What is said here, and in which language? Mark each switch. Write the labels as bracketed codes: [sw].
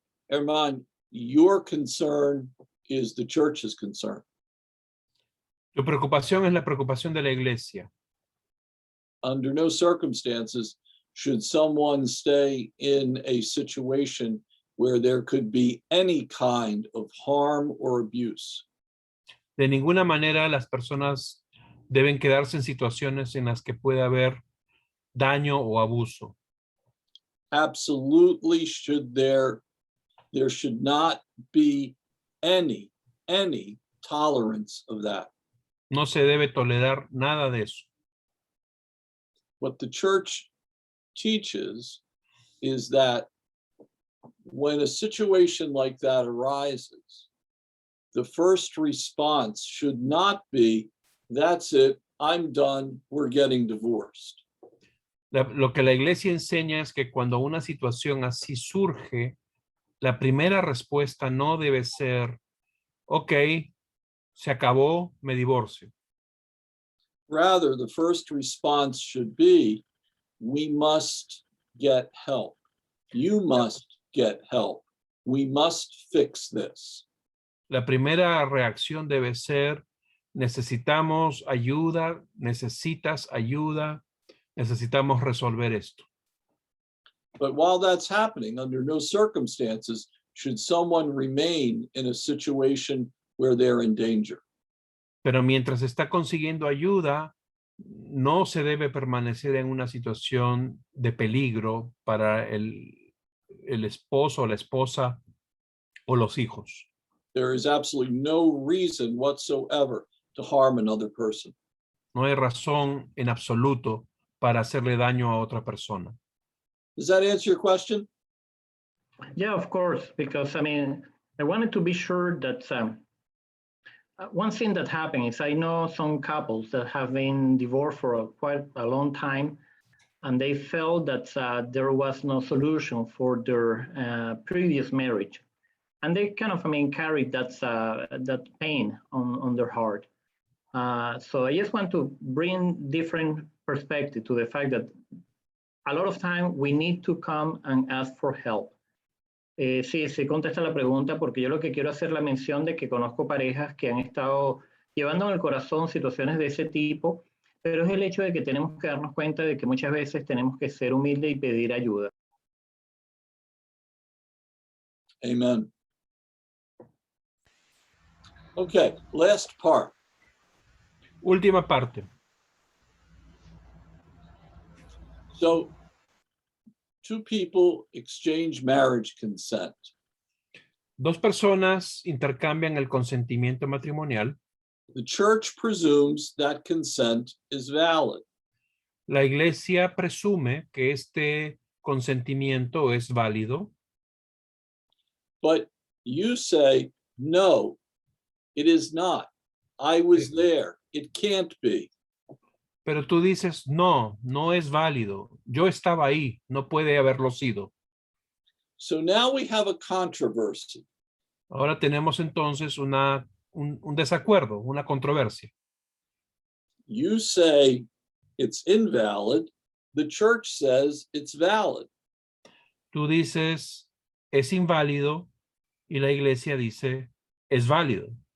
[en] Herman, your concern is the church's concern. [es] Tu preocupación es la preocupación de la iglesia. [en] Under no circumstances should someone stay in a situation where there could be any kind of harm or abuse. [es] De ninguna manera las personas deben quedarse en situaciones en las que puede haber daño o abuso. [en] Absolutely there should not be any tolerance of that. [es] No se debe tolerar nada de eso. [en] What the church teaches is that when a situation like that arises, the first response should not be, that's it, I'm done, we're getting divorced. [es] Lo que la iglesia enseña es que cuando una situación así surge, la primera respuesta no debe ser, ok, se acabó, me divorcio. [en] Rather, the first response should be, we must get help. You must get help. We must fix this. [es] La primera reacción debe ser, necesitamos ayuda, necesitas ayuda, necesitamos resolver esto. [en] But while that's happening, under no circumstances should someone remain in a situation where they're in danger. [es] Pero mientras está consiguiendo ayuda, no se debe permanecer en una situación de peligro para el esposo o la esposa o los hijos. [en] There is absolutely no reason whatsoever to harm another person. [es] No hay razón en absoluto para hacerle daño a otra persona. [en] Does that answer your question? Yeah, of course, because I wanted to be sure that one thing that happened is I know some couples that have been divorced for quite a long time, and they felt that there was no solution for their previous marriage. And they kind of, carried that pain on their heart. So I just want to bring different perspective to the fact that a lot of time we need to come and ask for help. [es] Sí, se contesta la pregunta porque yo lo que quiero hacer la mención de que conozco parejas que han estado llevando en el corazón situaciones de ese tipo, pero es el hecho de que tenemos que darnos cuenta de que muchas veces tenemos que ser humildes y pedir ayuda. [en] Amen. Okay, last part. [es] Última parte. [en] So, two people exchange marriage consent. [es] Dos personas intercambian el consentimiento matrimonial. [en] The church presumes that consent is valid. [es] La iglesia presume que este consentimiento es válido. [en] But you say, no, it is not. I was there. It can't be. [es] Pero tú dices, no, no es válido. Yo estaba ahí, no puede haberlo sido. [en] So now we have a controversy. [es] Ahora tenemos entonces un desacuerdo, una controversia. [en] You say it's invalid. The church says it's valid. [es] Tú dices, es inválido, y la iglesia dice, es válido.